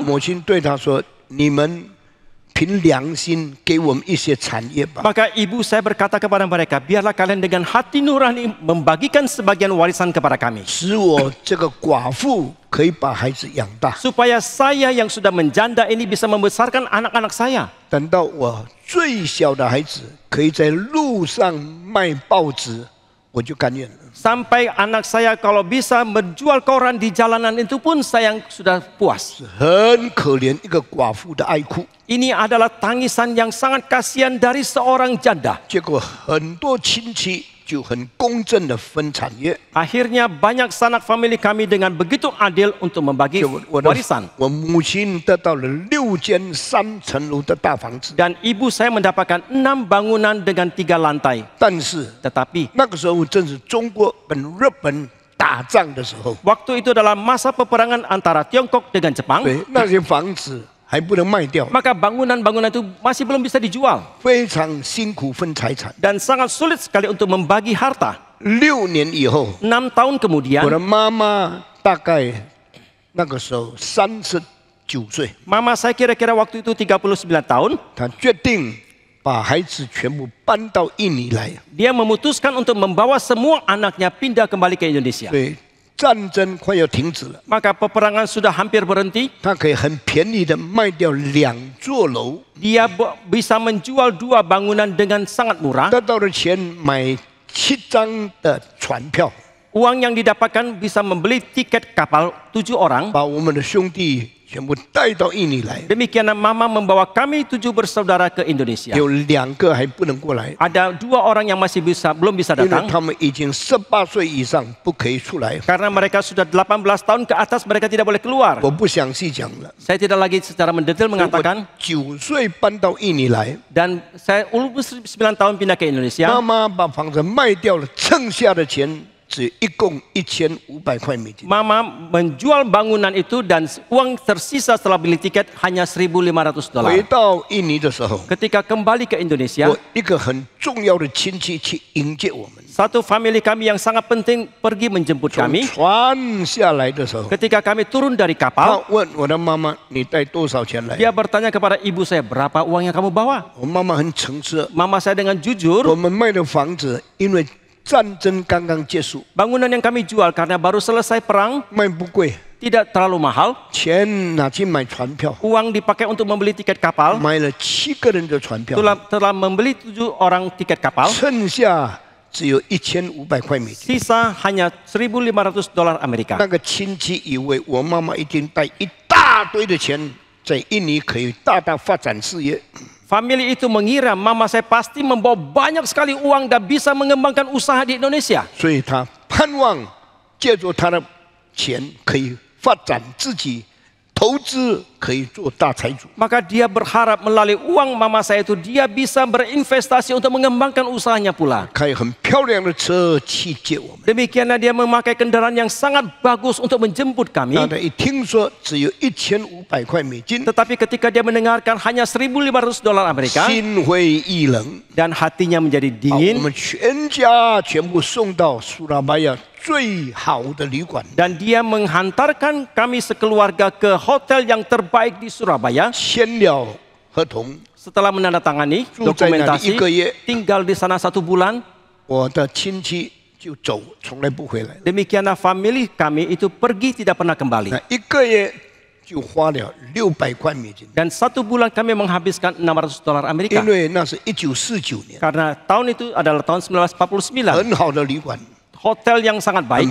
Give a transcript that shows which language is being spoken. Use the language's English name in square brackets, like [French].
[Chinese] 母亲对他说：“你们凭良心给我们一些产业吧。 [Indonesian] Maka ibu saya berkata kepada mereka, biarlah kalian dengan hati nurani membagikan sebagian warisan kepada kami. [Chinese] 使我这个寡妇可以把孩子养大。 [Indonesian] Supaya saya yang sudah menjanda ini bisa membesarkan anak-anak saya. [Chinese] 等到我最小的孩子可以在路上卖报纸，我就甘愿了。 [Indonesian] Sampai anak saya kalau bisa menjual koran di jalanan itu pun saya sudah puas. [Chinese] 很可怜一个寡妇的哀哭， [Indonesian] Ini adalah tangisan yang sangat kasihan dari seorang janda. [Chinese] 结果很多亲戚就很公正的分产业。 [Indonesian] Akhirnya banyak sanak famili kami dengan begitu adil untuk membagi [Chinese] 我的 [Indonesian] warisan. [Chinese] 我母亲得到了6间3层楼的大房子， [Indonesian] Dan ibu saya mendapatkan 6 bangunan dengan 3 lantai. [Chinese] 但是 [Indonesian] Tetapi [Chinese] 那个时候正是中国跟日本打仗的时候， [Indonesian] waktu itu adalah masa peperangan antara Tiongkok dengan Jepang. [Chinese] 对那些房子还不能卖掉， [Indonesian] Maka bangunan-bangunan itu masih belum bisa dijual. [Chinese] 非常辛苦分财产。 [Indonesian] Dan sangat sulit sekali untuk membagi harta. [Chinese] 6年以后， [Indonesian] 6 tahun [Chinese] 我 [Indonesian] kemudian, [Chinese] 的妈妈大概那个时候39岁， [Indonesian] mama saya kira-kira waktu itu 39 tahun. [Chinese] 她决定把孩子全部搬到印尼来。 [Indonesian] Dia memutuskan untuk membawa semua anaknya pindah kembali ke Indonesia. [Chinese] 对，战争快要停止了， [Indonesian] Maka peperangan sudah hampir berhenti. [Chinese] 她可以很便宜的卖掉2座楼， [Indonesian] Dia bisa menjual 2 bangunan dengan sangat murah. [Chinese] 得到的钱买7张的船票， [Indonesian] Uang yang didapatkan bisa membeli tiket kapal 7 orang. [Chinese] 把我们的兄弟全部带到印尼来。 [Indonesian] Demikian mama membawa kami 7 bersaudara ke Indonesia. [Chinese] 有2个还不能过来， [Indonesian] Ada 2 orang yang masih belum bisa [Chinese] 因为 [Indonesian] datang. [Chinese] 他们已经18岁以上不可以出来。 [Indonesian] Karena mereka sudah 18 tahun ke atas, mereka tidak boleh keluar. [Chinese] 我不详细讲了。 [Indonesian] Saya tidak lagi secara mendetail [Chinese] 我 [Indonesian] mengatakan. [Chinese] 9岁搬到印尼来， [Indonesian] Dan saya umur 9 tahun pindah ke Indonesia. [Chinese] 妈妈把房子卖掉了，剩下的钱只一共1500块美金。 [Indonesian] Mama menjual bangunan itu dan uang tersisa setelah beli tiket hanya 1.500 dolar. [Chinese] 回到印尼的时候， [Indonesian] Ketika kembali ke Indonesia, [Chinese] 我一个很重要的亲戚去迎接我们。 [Indonesian] satu family kami yang sangat penting pergi menjemput [Chinese] 从 [Indonesian] kami. [Chinese] 船下来的时候， [Indonesian] Ketika kami turun dari [Chinese] 他 [Indonesian] kapal, [Chinese] 问我的妈妈：“你带多少钱来 [Indonesian] dia bertanya kepada ibu saya, berapa uang yang kamu bawa?？” [Chinese] 我妈妈很诚实， [Indonesian] Mama saya dengan jujur, [Chinese] 我们卖的房子因为战争刚刚结束， [Indonesian] bangunan yang kami jual karena baru selesai perang, [Chinese] 卖不贵， [Indonesian] tidak terlalu mahal. [Chinese] 钱拿去买船票， [Indonesian] Uang dipakai untuk membeli tiket kapal. [Chinese] 买了7个人的船票， [Indonesian] Telah membeli 7 orang tiket kapal. [Chinese] 剩下只有1500块美金。 [Indonesian] Sisa hanya 1.500 dolar Amerika. [Chinese] 那个亲戚以为我妈妈一定带一大堆的钱，在印尼可以大大发展事业。 [Indonesian] Family itu mengira mama saya pasti membawa banyak sekali uang dan bisa mengembangkan usaha di Indonesia. [Chinese] 所以他盼望借助他的钱可以发展自己，投资可以做大财主。 [Indonesian] Maka dia berharap melalui uang mama saya itu dia bisa berinvestasi untuk mengembangkan usahanya pula. [Chinese] 开很漂亮的车去接我们。 [Indonesian] Demikianlah dia memakai kendaraan yang sangat bagus untuk menjemput kami. [Chinese] 那他一听说只有1500块美金， [Indonesian] Tetapi ketika dia mendengarkan hanya 1.500 dolar Amerika [Chinese] 心灰意冷。 [Indonesian] dan hatinya menjadi [Chinese] 好，我 [Indonesian] dingin [Chinese] 们全家全部送到苏拉巴亚最好的旅馆， [Indonesian] dan dia menghantarkan kami sekeluarga ke hotel yang terbaik di Surabaya. [Chinese] 签了合同。 [Indonesian] Setelah menandatangani [Chinese] 住在那里 [Indonesian] dokumentasi, [Chinese] 1个月， [Indonesian] tinggal di sana 1 bulan. [Chinese] 我的亲戚就走，从来不回来了。 [Indonesian] Demikianlah family kami itu pergi tidak pernah kembali. [Chinese] 那1个月就花了600块美金， [Indonesian] Dan 1 bulan kami menghabiskan 600 dolar Amerika. [Chinese] 因为那是1949年， [Indonesian] Karena tahun itu adalah tahun 1949. [Chinese] 很好的旅馆， [Indonesian] Hotel yang sangat [Chinese] 很